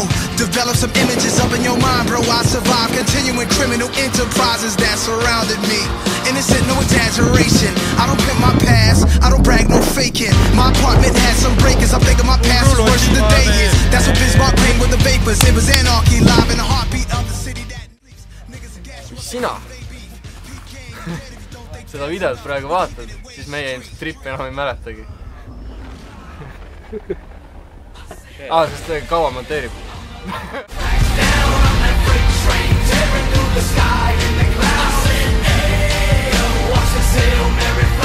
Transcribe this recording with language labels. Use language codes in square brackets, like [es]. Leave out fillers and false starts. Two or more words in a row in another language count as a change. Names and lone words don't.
[en] Develop some images up in your mind, bro. I survived continuing criminal enterprises that surrounded me. Innocent, no exaggeration. I don't pimp my past, I don't brag, no faking. My apartment had some breakers, I think of my past is worse than the day is. That's what Bismarck came with the vapors. It was anarchy live in the heartbeat of the city that [et] sina seda videot praegu vaatad, siis meie ilmselt trippi enam ei mäletagi. Sest kaua monteerib. [en] Tearing through the sky in the clouds. I said, ayo, watch this Hail Mary